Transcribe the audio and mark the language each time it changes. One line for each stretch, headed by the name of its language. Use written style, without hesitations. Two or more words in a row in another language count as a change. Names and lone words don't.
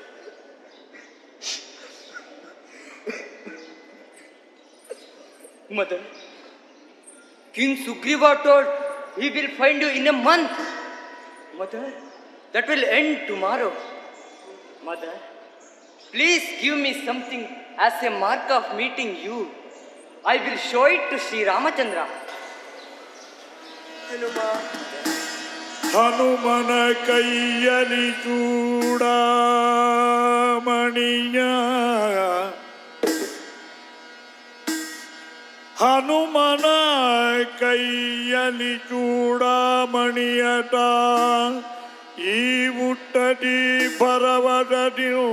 English: Mother, King Sugriva told he will find you in a month. Mother, that will end tomorrow. Mother, please give me something as a mark of meeting you. I will show it to Sri Ramachandra. Hanuma,
Kannada: ಹನುಮನ ಕೈಯಲಿ ಚೂಡಾಮಣಿಯ ಹನುಮನ ಕೈಯಲಿ ಚೂಡಾಮಣಿಯಟ ಈ ಹುಟ್ಟದಿ ಬರವದದಿ